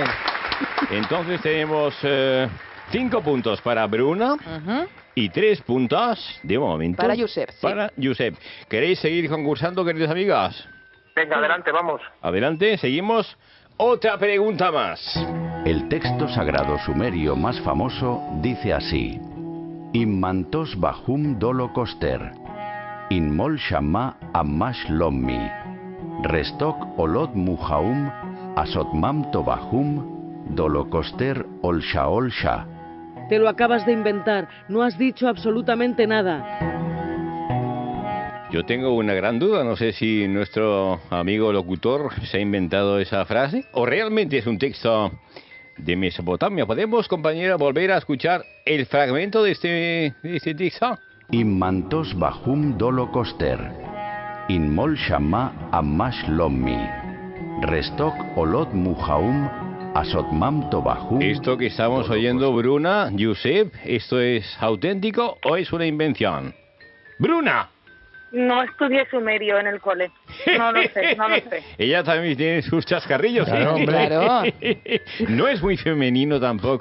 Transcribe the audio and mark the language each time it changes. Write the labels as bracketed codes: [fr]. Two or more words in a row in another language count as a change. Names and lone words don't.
[es] Entonces tenemos 5 puntos para Bruna y 3 puntos, de momento, para Josep. Para Josep. ¿Queréis seguir concursando, queridas amigas? Venga, adelante, vamos. Adelante, seguimos. Otra pregunta más. El texto sagrado sumerio más famoso dice así: Immantos bahum dolo koster, inmol shama amash lommi, restok olot muhaum, asotmam tobahum, dolokoster olsha olsha. Te lo acabas de inventar, no has dicho absolutamente nada. Yo tengo una gran duda, no sé si nuestro amigo locutor se ha inventado esa frase o realmente es un texto de Mesopotamia. ¿Podemos, compañera, volver a escuchar el fragmento de este texto? Immantos bahum dolokoster, inmol shama amash lommi, restok olot muhaum, asotmam tobahum. Esto que estamos oyendo, Bruna, Josep, ¿esto es auténtico o es una invención? ¡Bruna! No estudié sumerio en el cole. No lo sé. Ella también tiene sus chascarrillos, claro, ¿eh? Claro. No es muy femenino tampoco.